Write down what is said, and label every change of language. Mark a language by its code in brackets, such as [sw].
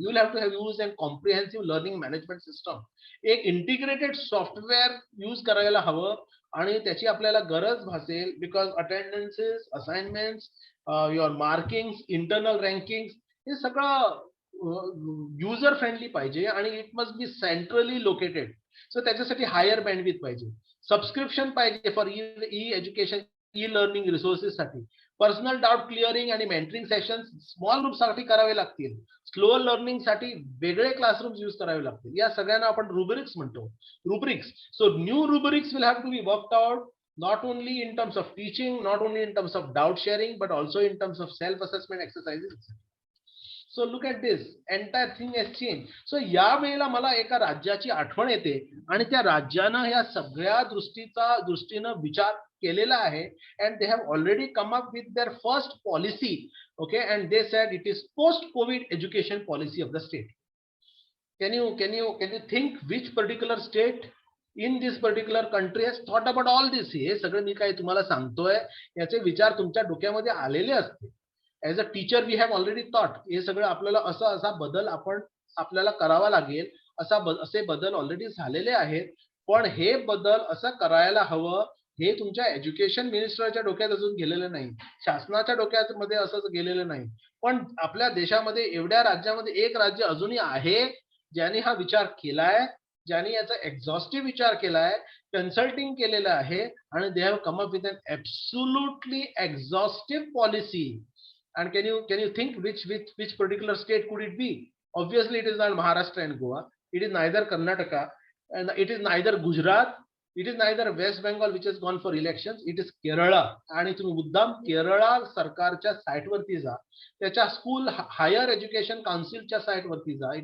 [en] You will have to have use and comprehensive learning management system. [mr] एक integrated software use करायला हवं आणि त्याची आपल्याला गरज भासेल, because अटेंडन्सेस, assignments, your markings, internal रँकिंग्स, हे सगळं युजर फ्रेंडली पाहिजे आणि [en] It must be centrally located. [mr] So त्याच्यासाठी हायर बँडविड्थ पाहिजे. सबस्क्रिप्शन पाहिजे for E education, e learning resources साठी. पर्सनल डाऊट क्लिअरिंग आणि मेंटरिंग सेशन स्मॉल ग्रुप साठी करावे लागतील. स्लो लर्निंग साठी वेगळे क्लासरूम्स यूज करावे लागतील. या सगळ्यांना आपण रुब्रिक्स म्हणतो. Rubrics. [en] So new rubrics will have to be worked out, not only in terms of teaching, not only in terms of doubt sharing, but also in terms of self-assessment exercises. So look at this, entire thing has changed. [mr] So या वेळेला मला एका राज्याची आठवण येते आणि त्या राज्यानं ह्या सगळ्या दृष्टीनं विचार केलेला आहे. [en] And they have already come up with their first policy, okay, and they said it is post-COVID education policy of the state. Can you think which particular state in this particular country has thought about all this? [mr] हे सगळं मी काय तुम्हाला सांगतोय याचे विचार तुमच्या डोक्यामध्ये आलेले असते. [en] as a teacher we have already thought [mr] हे सगळं आपल्याला असा बदल आपल्याला करावा लागेल, असे बदल ऑलरेडी झालेले आहेत. पण हे बदल असं करायला हवं हे तुमच्या एज्युकेशन मिनिस्टरच्या डोक्यात अजून गेलेलं नाही, शासनाच्या डोक्यामध्ये असंच गेलेलं नाही. पण आपल्या देशामध्ये एवढ्या राज्यामध्ये एक राज्य अजूनही आहे ज्यांनी हा विचार केलाय, ज्यांनी याचा एक्झॉस्टिव्ह विचार केलाय, कन्सल्टिंग केलेलं आहे आणि [en] They have come up with an absolutely exhaustive policy. [mr] And can you think which particular state could it be? Obviously it is not Maharashtra and Goa, it is neither Karnataka, and it is neither Gujarat, it is neither West Bengal which has gone for elections, it is Kerala. आणि तुम्ही मुद्दाम केरळा सरकारच्या site वरती जा, त्याच्या school higher education काउन्सिलच्या site वरती जा.